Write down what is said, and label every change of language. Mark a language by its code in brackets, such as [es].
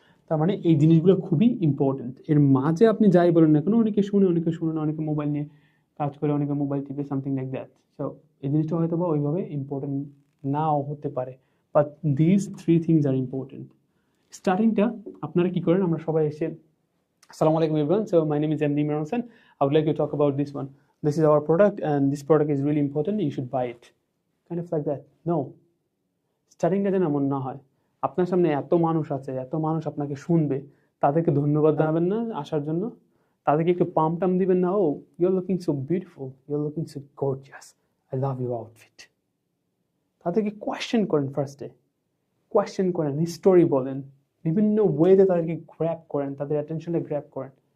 [bn] তার মানে এই জিনিসগুলো খুবই ইম্পর্টেন্ট। এর মাঝে আপনি যাই বলেন না কেন, অনেকে শুনে না, অনেকে মোবাইল নিয়ে কাজ করে, অনেকে মোবাইল টিপে, [en] Something like that. [bn] সো এই জিনিসটা হয়তো বা ওইভাবে ইম্পর্টেন্ট নাও হতে পারে, [en] But this 3 things are important. [bn] স্টার্টিংটা আপনারা কি করেন, আমরা সবাই এসে Assalamu alaikum everyone. [en] So my name is MD Imran Hossain. I would like to talk about this one. This is our product and this product is really important. You should buy it. Kind of like that. No. [bn] স্টার্টিংটা যেন এমন না হয়। আপনার সামনে এত মানুষ আছে, এত মানুষ আপনাকে শুনবে, তাদেরকে ধন্যবাদ জানাবেন না আসার জন্য, তাদেরকে একটু পাম টাম দিবেন না, [en] Oh you're looking so beautiful, you're looking so gorgeous, I love your outfit. [bn] তাদেরকে কোয়েশ্চেন করেন, ফার্স্টে কোয়েশ্চেন করেন, হিস্টোরি বলেন, বিভিন্ন ওয়েতে তাদেরকে গ্র্যাব করেন, তাদের অ্যাটেনশনটা গ্র্যাব করেন।